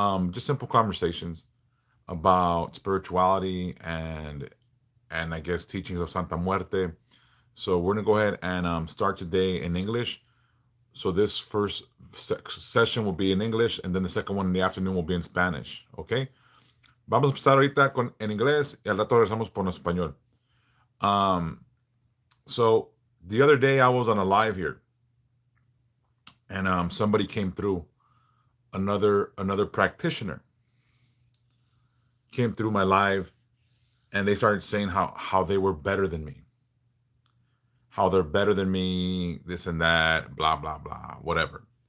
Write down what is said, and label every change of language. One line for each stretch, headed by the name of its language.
English: Just simple conversations about spirituality and I guess teachings of Santa Muerte. So we're gonna go ahead and start today in English. So this first session will be in English, and then the second one in the afternoon will be in Spanish. Okay.
Spanish: Vamos a empezar ahorita en inglés y al rato regresamos por en español.
English: Um, so the other day I was on a live here, and somebody came through, another practitioner came through my live, and they started saying how they were better than me, how they're better than me, this and that, blah blah blah, whatever.